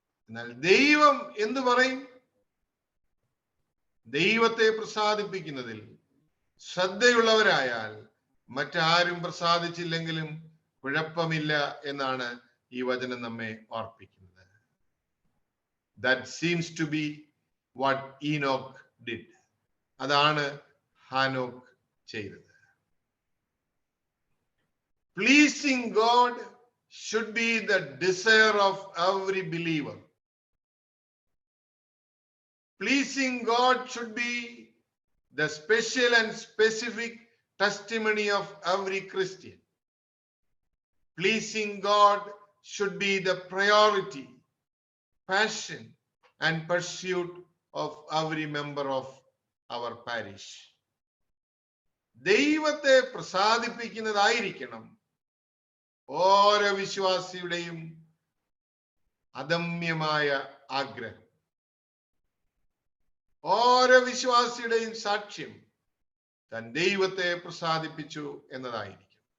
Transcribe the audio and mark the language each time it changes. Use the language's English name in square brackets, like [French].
[Malayalam] എന്നാൽ ദൈവം എന്തു പറയും? ദൈവത്തെ പ്രസാദിപ്പിക്കുന്നതിൽ ശ്രദ്ധയുള്ളവരായാൽ മറ്റാരും പ്രസാദിച്ചില്ലെങ്കിലും കുഴപ്പമില്ല എന്നാണ് ഈ വചനം നമ്മെ ഓർപ്പിക്കുന്നത്. [English] That seems to be what Enoch did. [Malayalam] അതാണ് ഹാനോക്ക് ചെയ്തത്. [English] Pleasing God should be the desire of every believer. Pleasing God should be the special and specific testimony of every Christian. Pleasing God should be the priority, passion, and pursuit of every member of our parish. [Malayalam] ദൈവത്തെ പ്രസാദിപ്പിക്കുന്നതായിരിക്കണം ഓരോ വിശ്വാസിയുടെയും അദമ്യമായ ആഗ്രഹം, ഓരോ വിശ്വാസിയുടെയും സാക്ഷ്യം, താൻ ദൈവത്തെ പ്രസാദിപ്പിച്ചു എന്നതായിരിക്കും.